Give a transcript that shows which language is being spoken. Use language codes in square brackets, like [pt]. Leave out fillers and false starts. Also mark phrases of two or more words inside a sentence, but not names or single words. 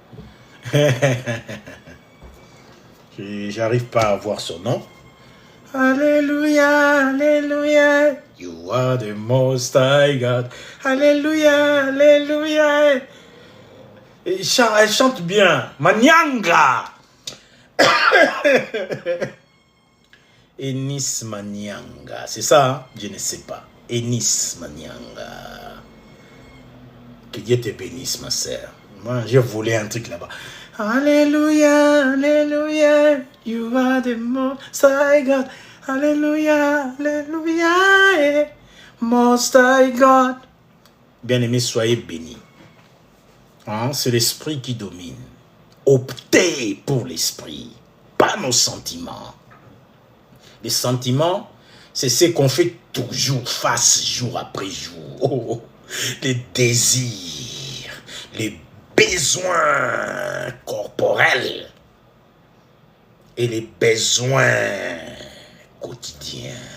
[fr] J'arrive pas à voir son nom. Alléluia, Alléluia. [en] You are the Most High God. [fr] Alléluia, Alléluia. Elle chante bien. Manyanga. Enis Manyanga. C'est ça, hein? Je ne sais pas. Enis Manyanga. Que Dieu te bénisse, ma sœur. Moi, j'ai volé un truc là-bas. Alléluia, Alléluia. [en] You are the Most High God. [fr] Alléluia, Alléluia. [en] Most High God. [fr] Bien-aimés, soyez bénis. Hein, c'est l'esprit qui domine. Optez pour l'esprit, pas nos sentiments. Les sentiments, c'est ce qu'on fait toujours face, jour après jour. Oh, les désirs, les besoins corporels et les besoins quotidiens.